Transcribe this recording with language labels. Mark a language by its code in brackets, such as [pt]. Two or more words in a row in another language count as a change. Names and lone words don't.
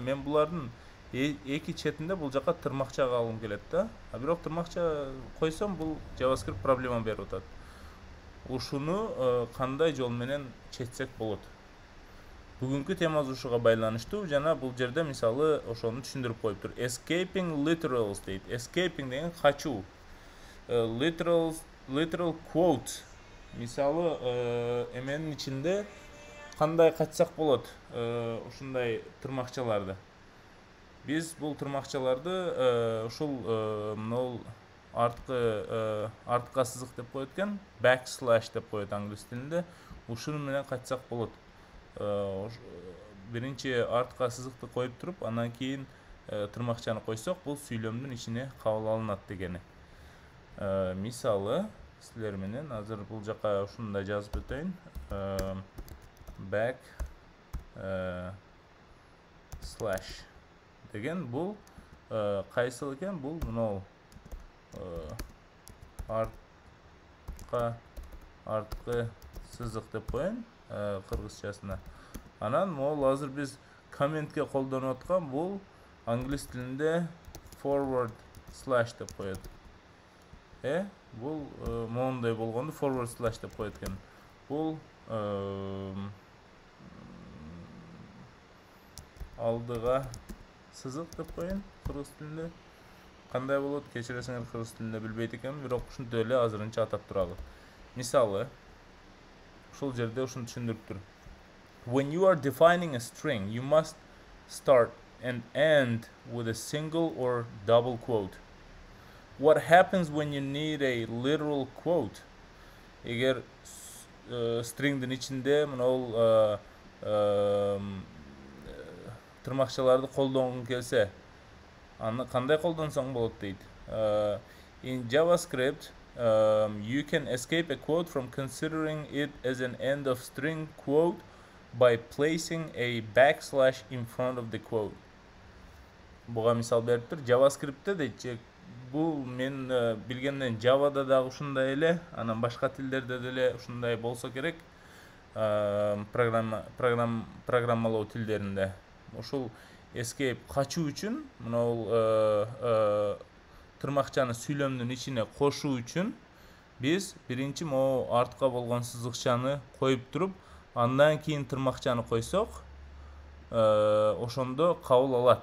[ky] Мен булардын эки четинде бул жака тырмакча алгым келет да. Бирок тырмакча койсом бул JavaScript проблема берип атат. Ушуну кандай жол менен четсек болот? Бүгүнкү темабыз ушуга байланыштуу жана бул жерде мисалы ошону түшүндүрүп коюптур. [en] Escaping literals [ky] дейт. Escaping деген качуу. [en] Literal quote. [ky] Мисалы эменин ичинде кандай качсак болот ушундай тырмакчаларды. Биз бул тырмакчаларды ушул мынол артка сызык деп коет экен, backslash деп коет англис тилинде. Ушунун менен качсак болот. Биринчи артка сызыкты коюп туруп, андан кийин тырмакчаны койсок, бул сүйлөмдүн ичине кабыл алынат дегени. Мисалы силер менен азыр бул жака ушундай жазып өтөйүн. [en] Back slash [ky] деген бул кайсыл экен? Бул мынау арткы сызык деп коеюн кыргызчасына. Анан могул азыр биз комментке колдонуп аткан бул англис тилинде [en] forward slash [ky] деп коет. Бул моундай болгонду [en] forward slash [ky] деп коет экен. Бул алдыга сызык деп коеюн кыргыз тилинде. Кандай болот? Кечиресиңер, кыргыз тилинде билбейт экенмин, бирок ушинтип эле азырынча атап туралы. Мисалы, ушул жерде ушуну түшүндүрүп тур. [en] When you are defining a string, you must start and end with a single or double quote. What happens when you need a literal quote? [ky] Эгер stringдин ичинде мынау тырмакчаларды колдонгуң келсе, аны кандай колдонсоң болот дейт. [en] In JavaScript, you can escape a quote from considering it as an end of string quote by placing a backslash in front of the quote. [ky] Буга мисал берип тур. JavaScript'те дейт. Бул мен билгенден Java'da дагы ушундай эле, анан башка тилдерде деле ушундай болсо керек. Программалоо тилдеринде. Ушул escape качуу үчүн, мынау тырмакчаны сүйлөмдүн ичине кошуу үчүн биз биринчи могу артка болгон сызыкчаны коюп туруп, андан кийин тырмакчаны койсок, ошондо кабыл алат.